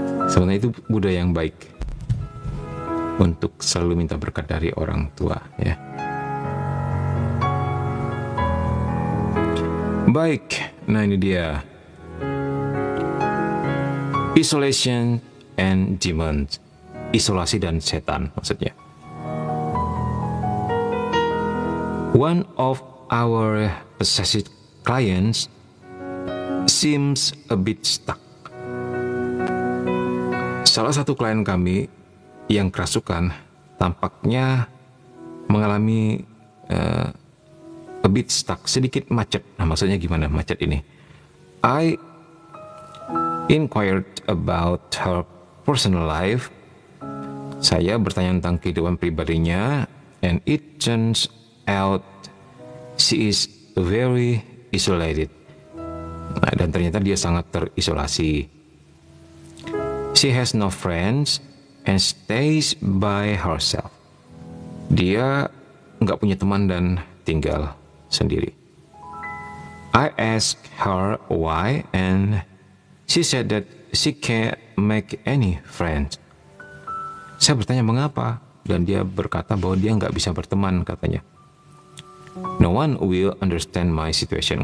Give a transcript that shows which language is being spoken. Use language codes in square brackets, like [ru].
[id] Sebenarnya itu budaya yang baik untuk selalu minta berkat dari orang tua, ya. Baik, nah ini dia. [en] Isolation and demons. [id] Isolasi dan setan maksudnya. [en] One of our possessive clients seems a bit stuck. [id] Salah satu klien kami yang kerasukan tampaknya mengalami [en] a bit stuck, [id] sedikit macet. Nah, maksudnya gimana macet ini? [en] I inquired about her personal life. [id] Saya bertanya tentang kehidupan pribadinya, [en] and it turns out she is very isolated. [id] Nah, dan ternyata dia sangat terisolasi. [en] She has no friends and stays by herself. [id] Dia nggak punya teman dan tinggal sendiri. [en] I asked her why, and she said that she can't make any friends. [id] Saya bertanya mengapa, dan dia berkata bahwa dia nggak bisa berteman, katanya. [en] No one will understand my situation.